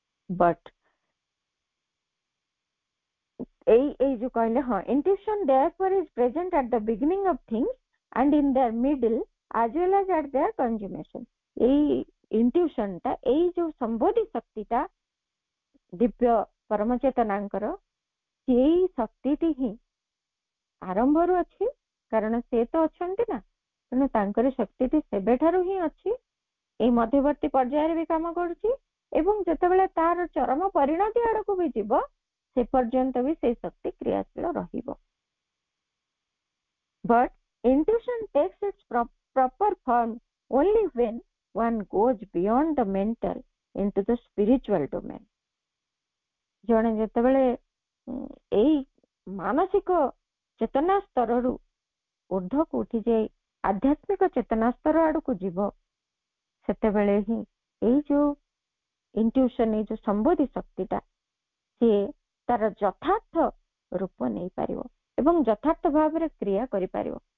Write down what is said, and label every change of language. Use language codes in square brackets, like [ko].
[en] but [or] ଏଇ ଯୋଉ କହିଲେ, ହଁ, [en] intuition therefore is present at the beginning of things and in their middle as well as at their consummation। [or] ଏଇ intuition ଟା, ଏଇ ଯୋଉ ସମ୍ବୋଧି ଶକ୍ତିଟା ଦିବ୍ୟ ପରମ ଚେତନାଙ୍କର, ସେଇ ଶକ୍ତିଟି ହିଁ ଆରମ୍ଭରୁ ଅଛି, କାରଣ ସେ ତ ଅଛନ୍ତି ନା, ତେଣୁ ତାଙ୍କର ଶକ୍ତିଟି ସେବେଠାରୁ ହିଁ ଅଛି, ଏଇ ମଧ୍ୟବର୍ତ୍ତୀ ପର୍ଯ୍ୟାୟରେ ବି କାମ କରୁଛି, ଏବଂ ଯେତେବେଳେ ତାର ଚରମ ପରିଣତି ଆଡକୁ ବି ଯିବ, ସେ ପର୍ଯ୍ୟନ୍ତ ବି ସେଇ ଶକ୍ତି କ୍ରିୟାଶୀଳ ରହିବ। [en] But intuition takes its proper form only when one goes beyond the mental into the spiritual domain। [or] ଜଣେ ଯେତେବେଳେ ଏଇ ମାନସିକ ଚେତନା ସ୍ତରରୁ ଊର୍ଦ୍ଧ୍ୱକୁ ଉଠିଯାଇ ଆଧ୍ୟାତ୍ମିକ ଚେତନା ସ୍ତର ଆଡକୁ ଯିବ, ସେତେବେଳେ ହିଁ ଏଇ ଯୋଉ ଇଣ୍ଟ୍ୟୁସନ, ଏଇ ଯୋଉ ସମ୍ବୋଧି ଶକ୍ତିଟା, ସିଏ ତାର ଯଥାର୍ଥ ରୂପ ନେଇପାରିବ ଏବଂ ଯଥାର୍ଥ ଭାବରେ କ୍ରିୟା କରିପାରିବ।